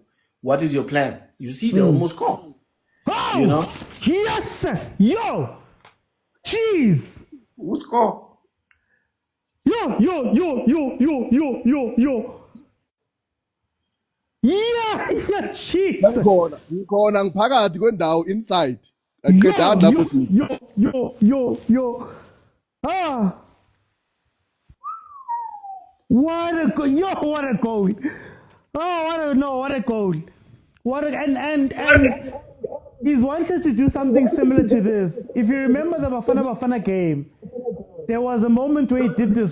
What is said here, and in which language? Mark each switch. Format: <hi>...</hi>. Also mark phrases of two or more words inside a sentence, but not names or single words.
<en>What is your plan? You see, they almost score. Oh! Yes! Yo! Jeez! Who score? Yo! Yeah, jeez!</en> <nd>Ngikhona ngiphakathi kwendawo inside. Aqedani lapho sithi.</nd> <en>Yo. Ah! What a goal! Yo, what a goal! Oh, what a goal! And he's wanted to do something similar to this. If you remember the Bafana game, there was a moment where he did this.</en>